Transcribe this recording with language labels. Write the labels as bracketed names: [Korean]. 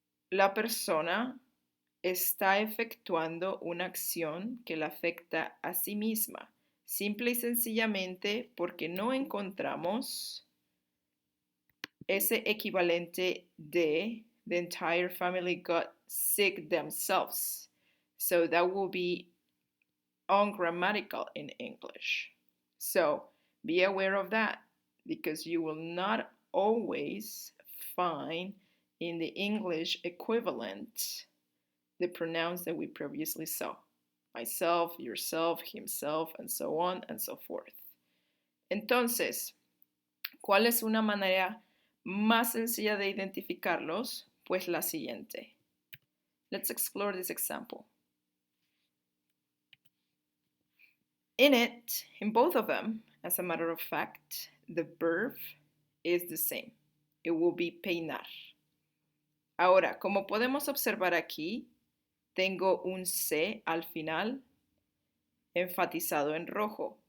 [Spanish] la persona está efectuando una acción que la afecta a sí misma, simple y sencillamente porque no encontramos ese equivalente de [English] the entire family got sick themselves. So that will be ungrammatical in English. So be aware of that because you will not always find in the English equivalent the pronouns that we previously saw. Myself, yourself, himself, and so on and so forth. [Spanish] Entonces, ¿cuál es una manera más sencilla de identificarlos? Pues la siguiente. [English] Let's explore this example. In it, in both of them, as a matter of fact, the verb is the same. It will be peinar. [Spanish] Ahora, como podemos observar aquí, tengo un C al final enfatizado en rojo.